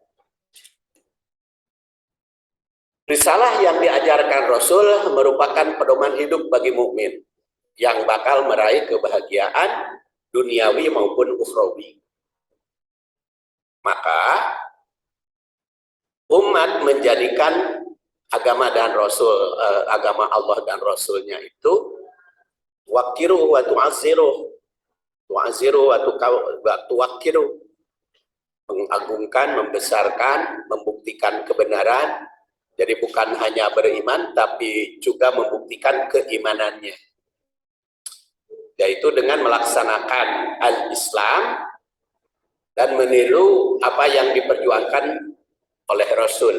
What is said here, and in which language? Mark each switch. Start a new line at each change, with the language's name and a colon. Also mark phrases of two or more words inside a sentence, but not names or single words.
Indonesian: Risalah yang diajarkan Rasul merupakan pedoman hidup bagi mukmin yang bakal meraih kebahagiaan duniawi maupun ukhrawi. Maka umat menjadikan agama dan Rasul, agama Allah dan Rasulnya itu
Arabic: وقروه وتعزروه، تعزروا وتوقروا,
Indonesian: mengagungkan, membesarkan, membuktikan kebenaran. Jadi bukan hanya beriman, tapi juga membuktikan keimanannya, yaitu dengan melaksanakan al-Islam dan meniru apa yang diperjuangkan oleh Rasul.